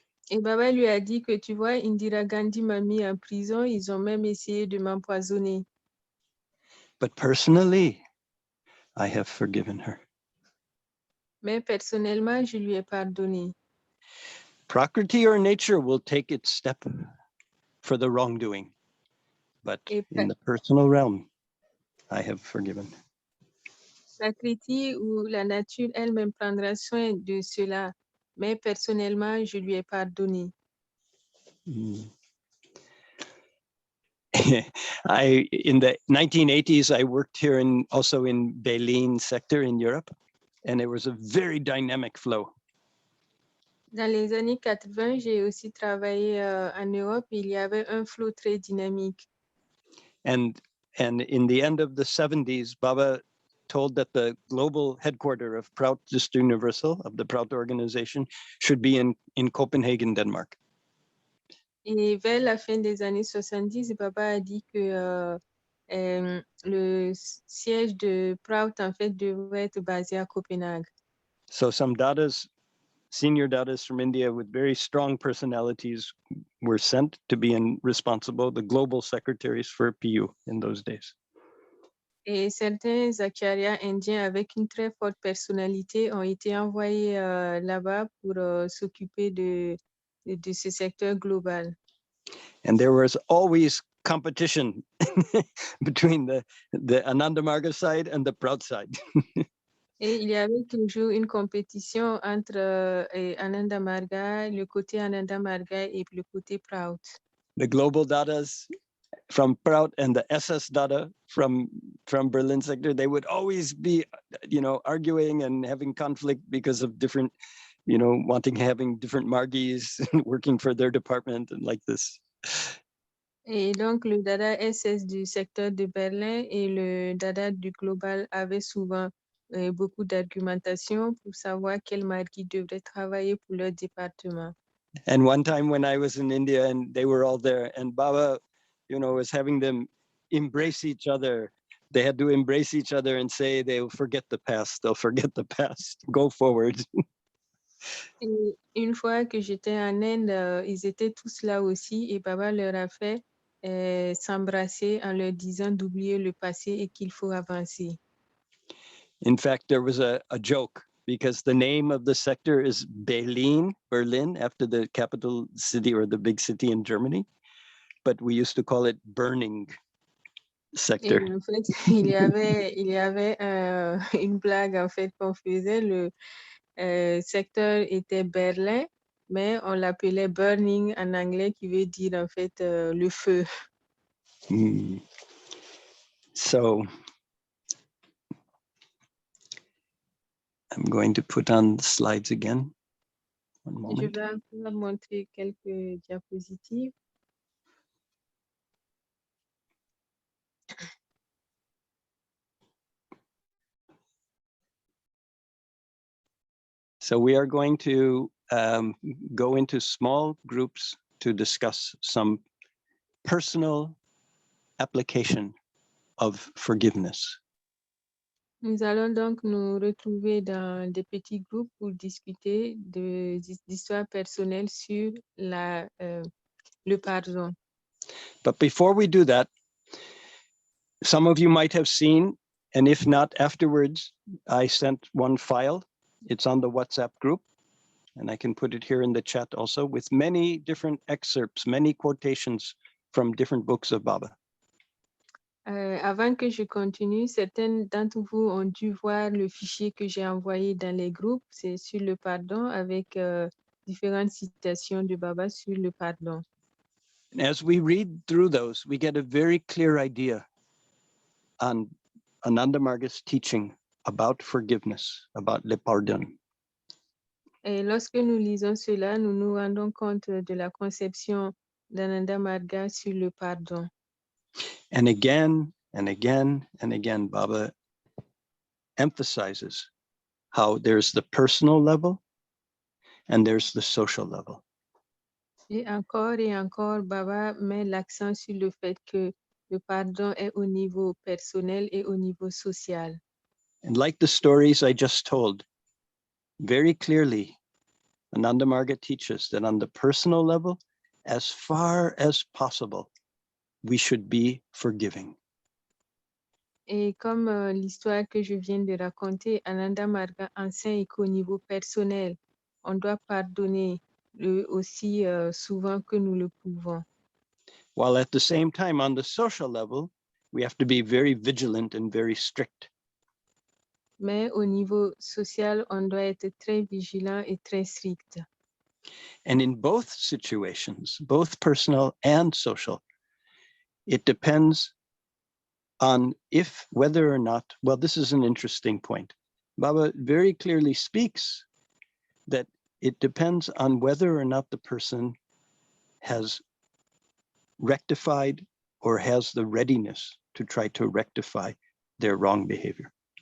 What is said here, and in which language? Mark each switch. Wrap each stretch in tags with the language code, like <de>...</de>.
<fr>Et Baba lui a dit que tu vois, Indira Gandhi m'a mis en prison. Ils ont même essayé de m'empoisonner.</fr> <en>But personally, I have forgiven her.</en> <fr>Mais personnellement, je lui ai pardonné.</fr> <en>Prakriti or nature will take its step for the wrongdoing. But in the personal realm, I have forgiven.</en> <fr>Prakriti ou la nature elle-même prendra soin de cela. Mais personnellement, je lui ai pardonné.</fr> <en>In the 1980s, I worked here also in Berlin sector in Europe, and there was a very dynamic flow.</en> <fr>Dans les années 80, j'ai aussi travaillé en Europe. Il y avait un flot très dynamique.</fr> <en>And in the end of the 70s, Baba told that the global headquarter of Pratique Universal, of the Prout organization, should be in Copenhagen, Denmark.</en> <fr>Et vers la fin des années 70, Baba a dit que le siège de Prout, en fait, devrait être basé à Copenhague.</fr> <en>So some dadas, senior dadas from India with very strong personalities were sent to be responsible, the global secretaries for PU in those days.</en> <fr>Et certains acharyas indiens avec une très forte personnalité ont été envoyés là-bas pour s'occuper de ce secteur global.</fr> <en>And there was always competition between the Ananda Marga side and the Prout side.</en> <fr>Et il y avait toujours une compétition entre Ananda Marga, le côté Ananda Marga et le côté Prout.</fr> <en>The global dadas from Prout and the SS dada from Berlin sector, they would always be, arguing and having conflict because of different, having different margis working for their department and like this.</en> <fr>Et donc, le dada SS du secteur de Berlin et le dada du global avaient souvent beaucoup d'argumentation pour savoir quel marquis devrait travailler pour leur département.</fr> <en>And one time when I was in India and they were all there and Baba, was having them embrace each other. They had to embrace each other and say, they'll forget the past, go forward.</en> <fr>Et une fois que j'étais en Inde, ils étaient tous là aussi et Baba leur a fait s'embrasser en leur disant d'oublier le passé et qu'il faut avancer.</fr> <en>In fact, there was a joke because the name of the sector is Berlin, after the capital city or the big city in Germany. But we used to call it burning sector.</en> <fr>Et en fait, il y avait une blague en fait qu'on faisait. Le secteur était Berlin, mais on l'appelait burning en anglais, qui veut dire en fait le feu.</fr> <en>So I'm going to put on the slides again. One moment.</en> <fr>Je vais encore montrer quelques diapositives.</fr> <en>So we are going to go into small groups to discuss some personal application of forgiveness.</en> <fr>Nous allons donc nous retrouver dans des petits groupes pour discuter d'histoires personnelles sur le pardon.</fr> <en>But before we do that, some of you might have seen, and if not afterwards, I sent one file. It's on the WhatsApp group, and I can put it here in the chat also with many different excerpts, many quotations from different books of Baba.</en> <fr>Avant que je continue, certains d'entre vous ont dû voir le fichier que j'ai envoyé dans les groupes. C'est sur le pardon avec différentes citations de Baba sur le pardon.</fr> <en>And as we read through those, we get a very clear idea on Ananda Marga's teaching about forgiveness, about</en> <fr>le pardon. Et lorsque nous lisons cela, nous nous rendons compte de la conception d'Ananda Marga sur le pardon.</fr> <en>And again and again and again, Baba emphasizes how there's the personal level and there's the social level.</en> <fr>Et encore, Baba met l'accent sur le fait que le pardon est au niveau personnel et au niveau social.</fr> <en>And like the stories I just told, very clearly, Ananda Marga teaches that on the personal level, as far as possible, we should be forgiving.</en> <fr>Et comme l'histoire que je viens de raconter, Ananda Marga enseigne qu'au niveau personnel, on doit pardonner aussi souvent que nous le pouvons.</fr> <en>While at the same time, on the social level, we have to be very vigilant and very strict.</en> <fr>Mais au niveau social, on doit être très vigilant et très strict.</fr> <en>And in both situations, both personal and social, it depends on whether or not, well, this is an interesting point. Baba very clearly speaks that it depends on whether or not the person has rectified or has the readiness to try to rectify their wrong behavior.</en>